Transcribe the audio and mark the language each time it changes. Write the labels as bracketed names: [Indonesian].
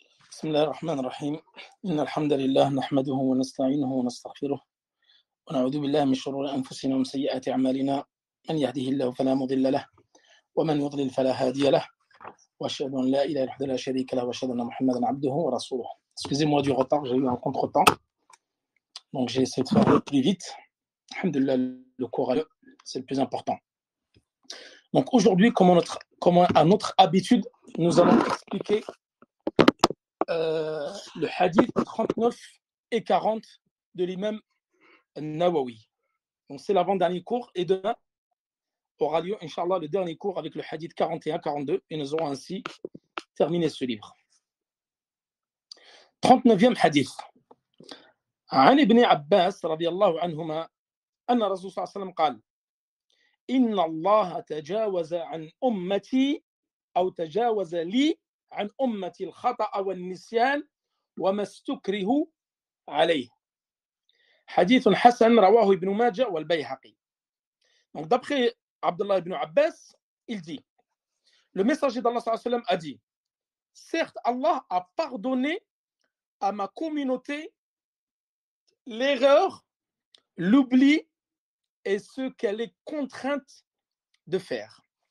[Arabic] بسم الله الرحمن الرحيم إن الحمد لله نحمده ونستعينه ونستغفره ونعوذ بالله من شرور أنفسنا ومن سيئات أعمالنا من يهده الله فلا مضل له ومن يضلل فلا هادي له وأشهد أن لا إله إلا الله لا شريك له وأشهد أن محمدا عبده ورسوله. [French] Excusez-moi du retard, j'ai eu un contretemps, donc j'ai essayé de faire plus vite. Alhamdulillah, le cours c'est le plus important. Donc aujourd'hui, comme à notre habitude, nous allons expliquer le hadith 39 et 40 de l'imam Nawawi. Donc c'est l'avant-dernier cours et demain aura lieu, Inch'Allah, le dernier cours avec le hadith 41-42 et nous aurons ainsi terminé ce livre. 39e hadith. [Arabic] عن ابن عباس رضي الله عنهما أن الرسول صلى الله عليه وسلم قال إن الله تجاوز عن أمتي أو تجاوز لي عن أمتي الخطأ والنسيان وما استكره عليه. حديث حسن رواه ابن ماجه والبيهقي. [French] Donc d'après Abdullah ibn Abbas, il dit, le messager d'Allah sallallahu alayhi wa sallam a dit, certes Allah a pardonné à ma communauté l'erreur, l'oubli et ce qu'elle est contrainte de faire.